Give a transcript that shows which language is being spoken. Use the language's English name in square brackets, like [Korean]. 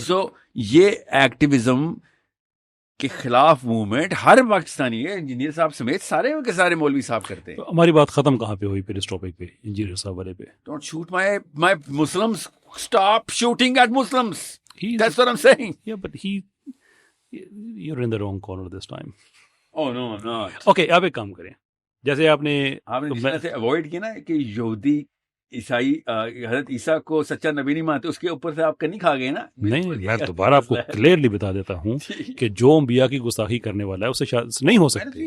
[Urdu] سو یہ ایکٹیویزم کے خلاف موومنٹ ہر پاکستانی ہے, انجینئر صاحب سمیت سارے کے سارے مولوی صاحب کرتے ہیں. ہماری بات ختم کہاں پہ ہوئی پھر اس ٹاپک پہ, انجینئر صاحب والے پہ؟ [English] Don't shoot my Muslims, stop shooting at Muslims. That's what I'm saying. Yeah, but you're in the wrong corner this time. Oh no, not. [Urdu] Okay, آپ ایک کام کریں, جیسے آپ نے جس طرح سے اوائڈ کیا نا کہ یہودی عیسائی حضرت عیسیٰ کو سچا نبی نہیں مانتے, اس کے اوپر سے آپ کنی کھا گئے نا. نہیں, میں دوبارہ آپ کو کلیئرلی بتا دیتا ہوں کہ جو انبیاء کی گستاخی کرنے والا ہے اسے نہیں ہو سکتی.